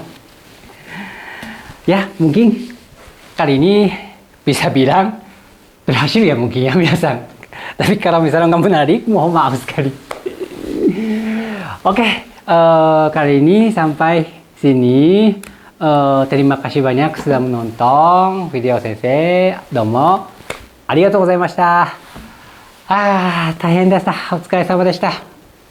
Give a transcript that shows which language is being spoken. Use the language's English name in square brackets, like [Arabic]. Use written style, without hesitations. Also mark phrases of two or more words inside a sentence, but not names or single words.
[Indonesian] Ya, mungkin kali ini bisa bilang berhasil ya mungkin ya biasa. Tapi kalau misalnya nggak menarik, mohon maaf sekali. Oke, kali ini sampai sini. Terima kasih banyak sudah menonton video Sensei. [Japanese] どうもありがとうございました. 大変でした。お疲れ様でした。